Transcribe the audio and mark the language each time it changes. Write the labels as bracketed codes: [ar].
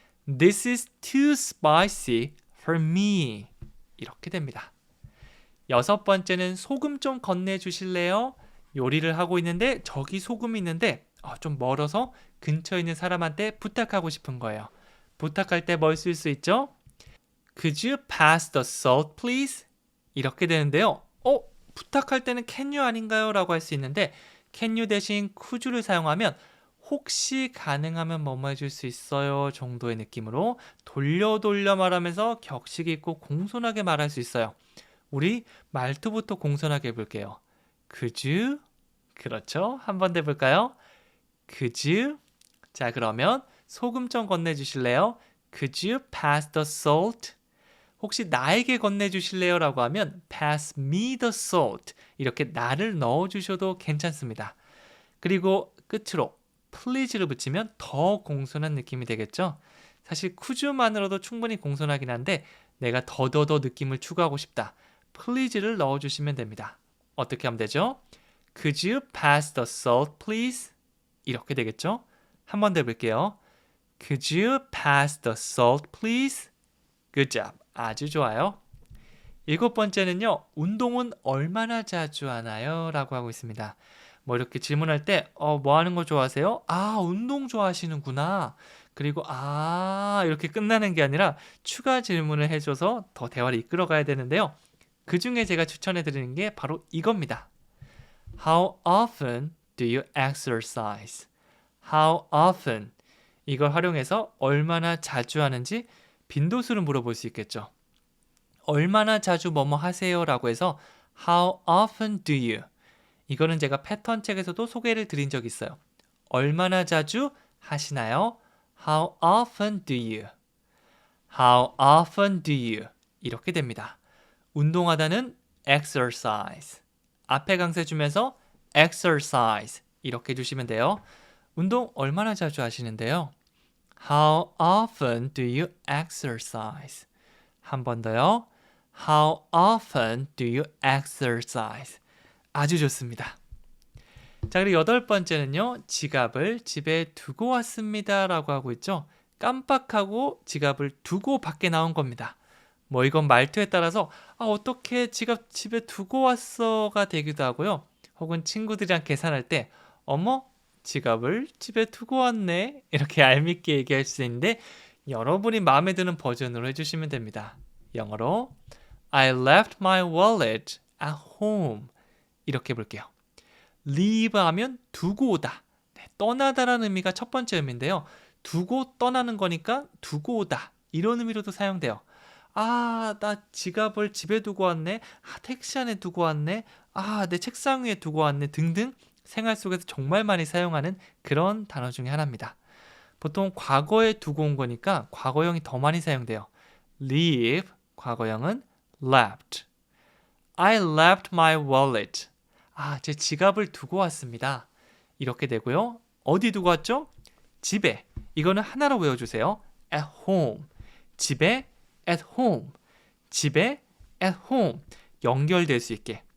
[en] This is too spicy for me. [ko] 이렇게 됩니다. 여섯 번째는 소금 좀 건네주실래요? 요리를 하고 있는데 저기 소금이 있는데 좀 멀어서 근처에 있는 사람한테 부탁하고 싶은 거예요. 부탁할 때 뭘 쓸 수 있죠? [en] Could you pass the salt please? [ko] 이렇게 되는데요. 부탁할 때는 [en] can you [ko] 아닌가요? 라고 할 수 있는데 can you 대신 could를 사용하면 혹시 가능하면 뭐뭐 해줄 수 있어요 정도의 느낌으로 돌려 말하면서 격식 있고 공손하게 말할 수 있어요. 우리 말투부터 공손하게 해볼게요. [en] Could you? [ko] 그렇죠. 한 번 더 해볼까요? [en] Could you? [ko] 자, 그러면 소금 좀 건네주실래요? [en] Could you pass the salt? [ko] 혹시 나에게 건네주실래요? 라고 하면 [en] pass me the salt. [ko] 이렇게 나를 넣어주셔도 괜찮습니다. 그리고 끝으로 please를 붙이면 더 공손한 느낌이 되겠죠? 사실 could you만으로도 충분히 공손하긴 한데 내가 더더더 느낌을 추구하고 싶다. please를 넣어주시면 됩니다. 어떻게 하면 되죠? [en] Could you pass the salt, please? [ko] 이렇게 되겠죠? 한 번 더 해볼게요. [en] Could you pass the salt, please? Good job. [ko] 아주 좋아요. 일곱 번째는요. 운동은 얼마나 자주 하나요? 라고 하고 있습니다. 뭐 이렇게 질문할 때 뭐 하는 거 좋아하세요? 운동 좋아하시는구나. 그리고 이렇게 끝나는 게 아니라 추가 질문을 해줘서 더 대화를 이끌어가야 되는데요. 그 중에 제가 추천해드리는 게 바로 이겁니다. [en] How often do you exercise? How often? [ko] 이걸 활용해서 얼마나 자주 하는지 빈도수를 물어볼 수 있겠죠. 얼마나 자주 뭐뭐 하세요? 라고 해서 [en] How often do you? 이거는 제가 패턴 책에서도 소개를 드린 적이 있어요. [ko] 얼마나 자주 하시나요? [en] How often do you? How often do you? [ko] 이렇게 됩니다. 운동하다는 exercise. 앞에 강세 주면서 exercise 이렇게 해주시면 돼요. 운동 얼마나 자주 하시는데요? [en] How often do you exercise? [ko] 한 번 더요. [en] How often do you exercise? [ko] 아주 좋습니다. 자, 그리고 여덟 번째는요. 지갑을 집에 두고 왔습니다 라고 하고 있죠. 깜빡하고 지갑을 두고 밖에 나온 겁니다. 뭐 이건 말투에 따라서 어떻게 지갑 집에 두고 왔어가 되기도 하고요. 혹은 친구들이랑 계산할 때 어머 지갑을 집에 두고 왔네 이렇게 얄밉게 얘기할 수 있는데 여러분이 마음에 드는 버전으로 해주시면 됩니다. 영어로 [en] I left my wallet at home [ko] 이렇게 해볼게요. leave 하면 두고 오다. 네, 떠나다라는 의미가 첫 번째 의미인데요. 두고 떠나는 거니까 두고 오다 이런 의미로도 사용돼요. 나 지갑을 집에 두고 왔네. 택시 안에 두고 왔네. 내 책상 위에 두고 왔네. 등등 생활 속에서 정말 많이 사용하는 그런 단어 중에 하나입니다. 보통 과거에 두고 온 거니까 과거형이 더 많이 사용돼요. leave, 과거형은 left. [en] I left my wallet. [ko] 제 지갑을 두고 왔습니다. 이렇게 되고요. 어디 두고 왔죠? 집에. 이거는 하나로 외워주세요. [en] at home. 집에 at home. 집에 at home. [ko] 연결될 수 있게.